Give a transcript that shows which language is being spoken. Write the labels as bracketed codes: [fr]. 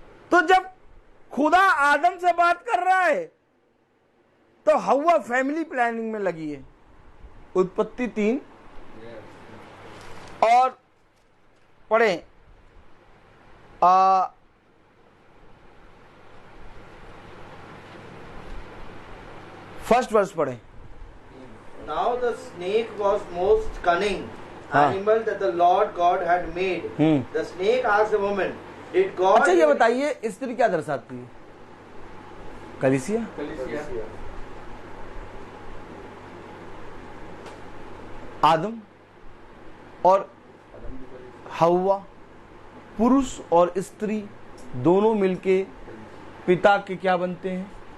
[hi] तो जब खुदा आदम से बात कर रहा है तो हव्वा फैमिली प्लानिंग में लगी है। उत्पत्ति 3 और पढ़ें फर्स्ट वर्स पढ़ें। [en] Now the snake was most cunning animal that the Lord God had made. The snake asked the woman, "Did God?" [hi] अच्छा ये बताइए स्त्री क्या दर्शाती है? कलीसिया। आदम और हव्वा, पुरुष और स्त्री दोनों मिलके पिता के क्या बनते हैं?